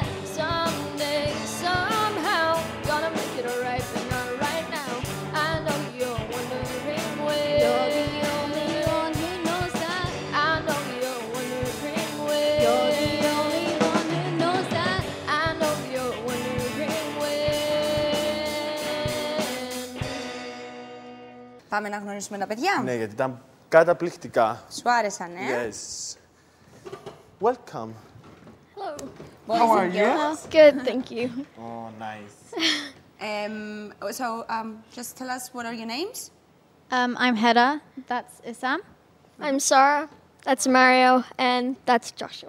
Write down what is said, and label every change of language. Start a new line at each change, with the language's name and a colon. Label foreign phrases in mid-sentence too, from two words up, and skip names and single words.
English: Someday, somehow, gonna make it right, but not right now. I know you're wondering when. You're the only one who knows that. I know you're wondering when. You're the only one who knows that. I know you're wondering when.
Greek: Πάμε να γνωρίσουμε τα παιδιά. Ναι, γιατί ήταν καταπληκτικά. Σου άρεσαν,
English: Yes. Welcome. Hello. How are you? Good, thank you. Oh, nice. Just tell us what are your names? I'm Hedda. That's Isam. I'm Sarah. That's Mario, and that's Joshua.